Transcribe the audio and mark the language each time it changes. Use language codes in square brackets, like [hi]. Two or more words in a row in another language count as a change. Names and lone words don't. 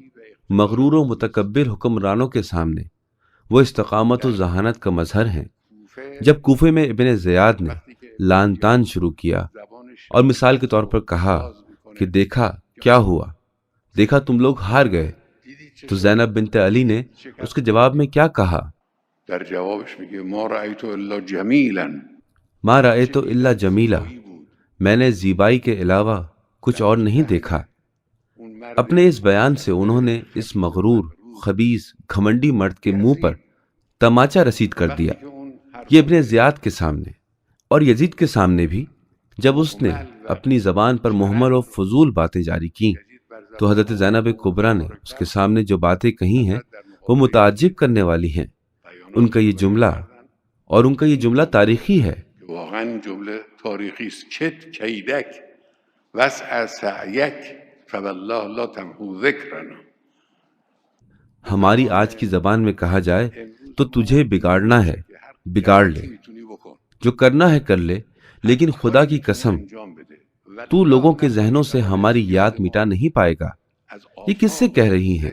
[ur] مغرور و متکبر حکمرانوں کے سامنے وہ استقامت و ذہانت کا مظہر ہیں۔ جب کوفے میں ابن زیاد نے لان تان شروع کیا اور مثال کے طور پر کہا کہ دیکھا کیا ہوا، دیکھا تم لوگ ہار گئے، تو زینب بنت علی نے اس کے جواب میں کیا کہا؟ [fa] در جوابش میگه [ar] ما رأیت الا جمیلا، ما رأیت الا جمیلا، [ur] میں نے زیبائی کے علاوہ کچھ اور نہیں دیکھا۔ اپنے اس بیان سے انہوں نے اس مغرور، خبیث، گھمنڈی مرد کے منہ پر تماچا رسید کر دیا۔ یہ ابن زیاد کے سامنے اور یزید کے سامنے بھی جب اس نے اپنی زبان پر محمل و فضول باتیں جاری کیں، تو حضرت زینب کبریٰ نے اس کے سامنے جو باتیں کہی ہیں وہ متعجب کرنے والی ہیں۔ ان کا یہ جملہ تاریخی ہے۔ [fa] واقعا جمله تاریخی است. [ar] کت کیدک وسع سعیک فوالله لا تمحو ذکرنا. [ur] ہماری آج کی زبان میں کہا جائے تو تجھے بگاڑنا ہے، بگاڑ لے، جو کرنا ہے کر لے، لیکن خدا کی قسم تو لوگوں کے ذہنوں سے ہماری یاد مٹا نہیں پائے گا۔ یہ کس سے کہہ رہی ہیں؟